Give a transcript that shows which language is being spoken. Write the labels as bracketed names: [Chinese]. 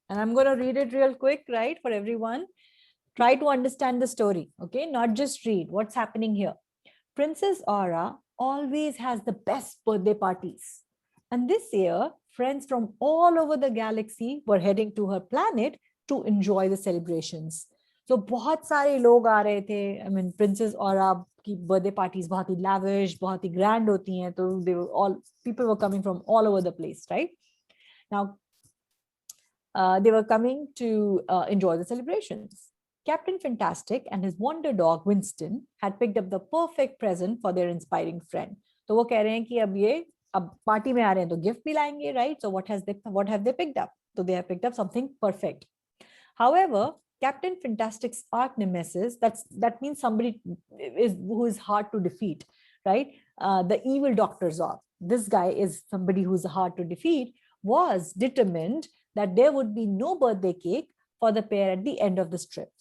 [English] And I'm going to read it real quick, right, for everyone. Try to understand the story, okay? Not just read what's happening here. Princess Aura always has the best birthday parties. And this year, friends from all over the galaxy were heading to her planet to enjoy the celebrations. [Hindi] So बहुत सारे लोग आ रहे थे. [English] I mean, [Hindi] Princess Aura की birthday parties बहुत ही lavish, बहुत ही grand होती हैं. [English] तो people were coming from all over the place, right? Now, they were coming to enjoy the celebrations. Captain Fantastic and his wonder dog Winston had picked up the perfect present for their inspiring friend. [Hindi] तो वो कह रहे हैं कि अब party में आ रहे हैं तो gift भी लाएंगे, right? [English] So what have they picked up? So they have picked up something perfect. However, Captain Fantastic's arch nemesis, that means somebody who is hard to defeat, right? The evil Dr. Zob. This guy is somebody who's hard to defeat, was determined that there would be no birthday cake for the pair at the end of this trip.